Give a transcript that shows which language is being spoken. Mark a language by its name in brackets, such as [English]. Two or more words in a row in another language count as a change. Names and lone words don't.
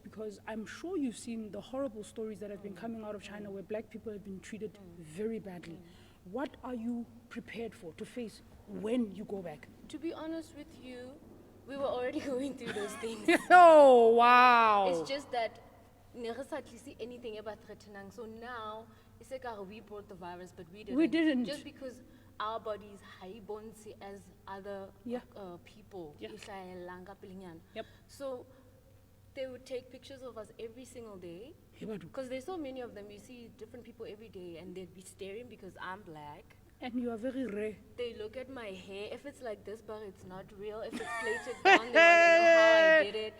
[English] Because I'm sure you've seen the horrible stories that have been coming out of China where black people have been treated very badly. What are you prepared for to face when you go back? To be honest with you, we were already going through those things. Oh, wow. It's just that [Southern Sotho] ne re sa tlise [English] anything about threatening. So now, it's like we brought the virus, but we didn't. We didn't. Just because our bodies high bonsi as other Yeah. people. Yeah. [Southern Sotho] Ihlaelang ka pelenyana. [English] Yep. So they would take pictures of us every single day. Because there's so many of them, you see different people every day, and they'd be staring because I'm black. And you are very rare. They look at my hair. If it's like this, but it's not real. If it's plaited down, they want to know how I did it.